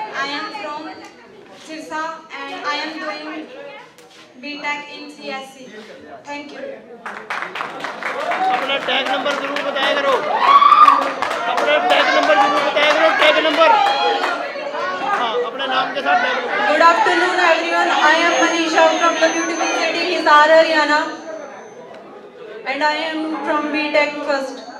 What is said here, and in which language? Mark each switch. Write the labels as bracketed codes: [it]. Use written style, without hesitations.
[en] I am from Sirsa and I am doing BTech in CSC. Thank you. [hi] अपना tag number जरूर बताया करो। अपना टैग नंबर जरूर बताया करो। Tag number. हाँ, अपने नाम के साथ tag number. [en] Good afternoon, everyone. I am Manisha from the beautiful city Hisar, Haryana, and I am from BTech first.